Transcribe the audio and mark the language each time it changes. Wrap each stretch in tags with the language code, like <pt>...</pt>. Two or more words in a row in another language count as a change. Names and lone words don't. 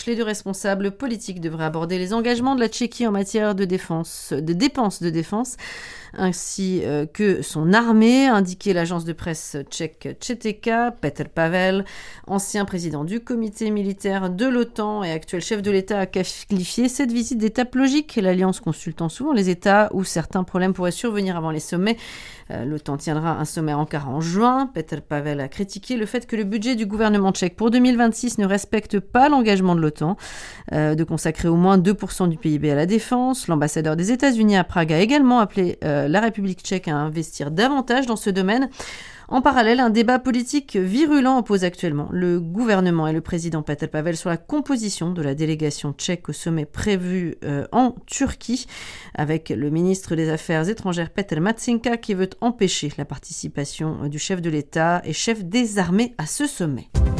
<fr>Les deux responsables politiques devraient aborder les engagements de la Tchéquie en matière de dépenses de défense, ainsi que son armée, a indiqué l'agence de presse tchèque ČTK. Petr Pavel, ancien président du comité militaire de l'OTAN et actuel chef de l'État, a qualifié cette visite d'étape logique, l'alliance consultant souvent les États où certains problèmes pourraient survenir avant les sommets. L'OTAN tiendra un sommet à Ankara en juin. Petr Pavel a critiqué le fait que le budget du gouvernement tchèque pour 2026 ne respecte pas l'engagement de l'OTAN de consacrer au moins 2% du PIB à la défense. L'ambassadeur des États-Unis à Prague a également appelé la République tchèque à investir davantage dans ce domaine. En parallèle, un débat politique virulent oppose actuellement le gouvernement et le président Petr Pavel sur la composition de la délégation tchèque au sommet prévu en Turquie, avec le ministre des Affaires étrangères Petr Matšinka qui veut empêcher la participation du chef de l'État et chef des armées à ce sommet.</fr>